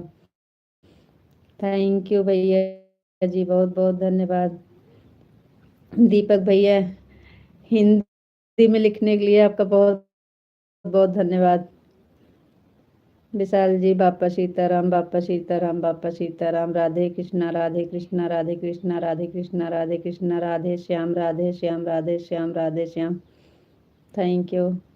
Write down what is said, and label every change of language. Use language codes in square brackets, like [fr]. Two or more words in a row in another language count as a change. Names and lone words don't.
[en] thank you [hi] भैया जी, बहुत बहुत धन्यवाद। दीपक भैया हिंदी में लिखने के लिए आपका बहुत बहुत धन्यवाद। विशाल जी बापा सीताराम, बापा सीताराम, बापा सीताराम। राधे कृष्णा, राधे कृष्णा, राधे कृष्णा, राधे कृष्णा, राधे कृष्णा, राधे श्याम, राधे श्याम, राधे श्याम, राधे श्याम। [en] thank you.